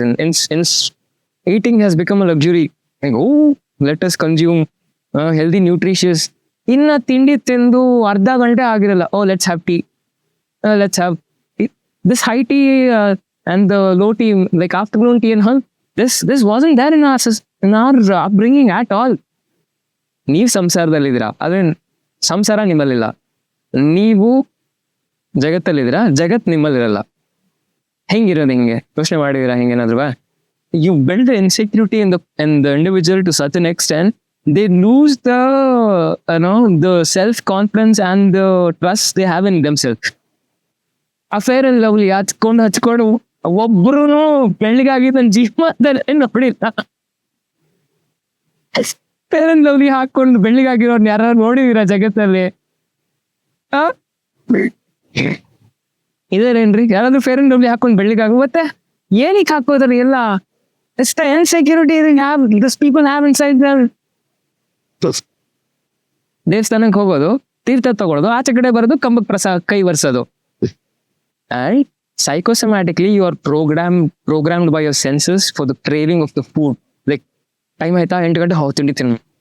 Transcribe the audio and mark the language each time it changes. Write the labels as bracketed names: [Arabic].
[English] And eating has become a luxury. Like, oh, let us consume healthy, nutritious. [Kannada] ಇನ್ನ ತಿಂಡಿ ತಿಂದು ಅರ್ಧ ಗಂಟೆ ಆಗಿರಲ್ಲ. [English] Oh, let's have tea. Let's have this high tea and the low tea, like afternoon tea and all. This wasn't there in our upbringing at all. [Kannada] ನೀವು ಸಂಸಾರದಲ್ಲಿದ್ದೀರಾ, ಆದ್ರೆ ಸಂಸಾರ ನಿಮ್ಮಲ್ಲಿಲ್ಲ. ನೀವು ಜಗತ್ತಲ್ಲಿದ್ದೀರಾ, ಜಗತ್ ನಿಮ್ಮಲ್ಲಿರಲ್ಲ. ಹೆಂಗಿರೋದು ಹಿಂಗೆ ಯೋಚನೆ ಮಾಡಿದಿರಾ? [English] ಹಿಂಗೇನಾದ್ರು you build the insecurity in the individual to such an extent they lose the self confidence and the trust they have in themselves. [Kannada] Affair and lovely ಹಚ್ಕೊಂಡು ಒಬ್ರು ಬೆಳ್ಳಿಗಾಗಿ ನನ್ನ ಜೀವನದಲ್ಲಿ ನೋಡಿಲ್ಲ. ಫೇರ್ ಅಂಡ್ ಲವ್ಲಿ ಹಾಕೊಂಡು ಬೆಳ್ಳಿಗಾಗಿರೋರ್ನ ಯಾರು ನೋಡಿದೀರಾ ಜಗತ್ತಲ್ಲಿ? ಇದೇನೇನ್ರಿ, ಯಾರಾದ್ರೂ ಫೇರ್ ಅಂಡ್ ಲವ್ಲಿ ಹಾಕೊಂಡು ಬೆಳ್ಳಿಗಾಗ ಮತ್ತೆ ಏನಕ್ಕೆ ಹಾಕೋದ್ರಿ? ಎಲ್ಲ ಎಷ್ಟು [English] Insecurity this people have inside them. [Kannada] ದೇವಸ್ಥಾನಕ್ಕೆ ಹೋಗೋದು, ತೀರ್ಥ ತಗೊಳ್ಳೋದು, ಆಚೆ ಕಡೆ ಬರೋದು, ಕಂಬಕ್ಕೆ ಕೈ ಒರೆಸೋದು. [English] And psychosomatically you are programmed by your senses for the craving of the food. Like time aita [Kannada] 8 ಗಂಟೆ ಹೌದು ತಿಂಡಿ ತಿನ್ನು.